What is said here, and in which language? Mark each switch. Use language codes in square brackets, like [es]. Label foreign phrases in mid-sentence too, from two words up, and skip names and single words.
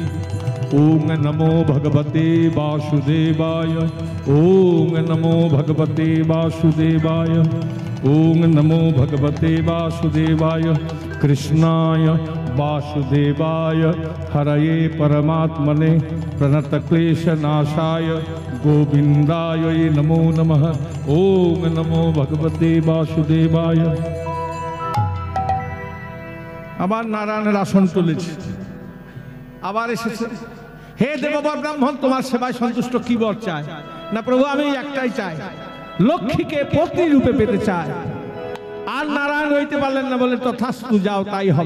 [sa] ओम नमो भगवते वासुदेवाय, ओम नमो भगवते वासुदेवाय, ओम नमो भगवते वासुदेवाय। कृष्णाय वासुदेवाय हरये परमात्मने प्रणतक्लेशनाशाय गोविंदाय नमो नमः। ओम नमो भगवते वासुदेवाय। [bn] আবার নারায়ণের আসন তুলেছে, আবার এসেছে। হে দেববর ব্রাহ্মণ, তোমার সেবায় সন্তুষ্ট কি বর চায়? না প্রভু, আমি একটাই চাই, লক্ষ্মীকে পত্নী রূপে পেতে চাই। আর নারায়ণ হইতে পারলেন না, বলে তথাস্তু, যাও তাই হবে।